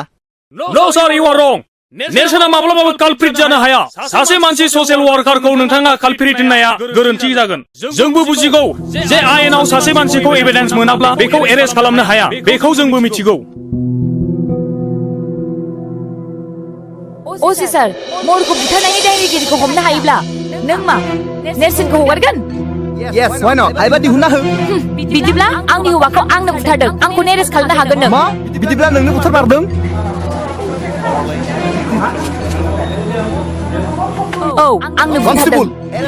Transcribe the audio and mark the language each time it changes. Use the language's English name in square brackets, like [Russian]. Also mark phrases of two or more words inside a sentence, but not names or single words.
[English] no sir you are wrong [Bodo] नेरसोना माब्लाबाबो कालप्रिट जानो हाया सासे मानसि [English] social workerखौ [Bodo] नोंथाङा कालप्रिट होननाया गोरोन्थि जागोन जोंबो बुजिगौ जे आयेनाव सासे मानसिखौ एभिडेन्स मोनाब्ला बेखौ एरेस्ट खालामनो हाया बेखौ जोंबो मिथिगौ असी सार महरखौ बुथारनायनि दायनिगिरिखौ हमनो हायोब्ला नों मा नेरसोनखौ हगारगोन [English] Yes, why not? [Bodo] हायोबा दिहुनना हो बिदिब्ला आंनि हौवाखौ आंनो बुथारदों आंखौ एरेस्ट खालामनो हागोन नों मा बिदिब्ला नोंनो बुथारमारदों आंनो कनस्टेबल बुंथारदों